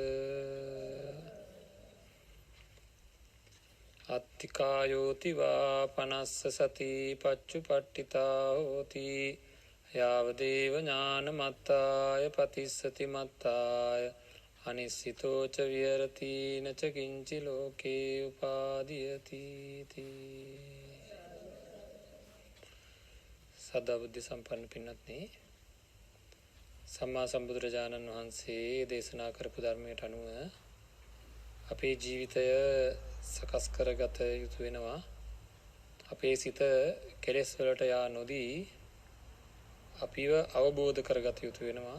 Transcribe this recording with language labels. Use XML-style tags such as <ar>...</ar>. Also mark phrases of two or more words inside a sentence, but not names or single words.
<pi>අත්තිකායෝති වා පනස්ස සති පච්චුපට්ඨිතා හෝති යාවදේව ඥානමත්තාය පතිස්සති මත්තාය අනිස්සිතෝ ච විහෙරති නච කිංචි ලෝකේ උපාදීයති</pi> <si>සදා බුද්ධ සම්පන්න පින්වත්නි, සම්මා සම්බුදුරජාණන් වහන්සේ දේශනා කරපු ධර්මයට අනුව අපේ ජීවිතය සකස් කරගත යුතු වෙනවා. අපේ සිත කෙලෙස් වලට යා නොදී අපිව අවබෝධ කරගත යුතු වෙනවා.</si>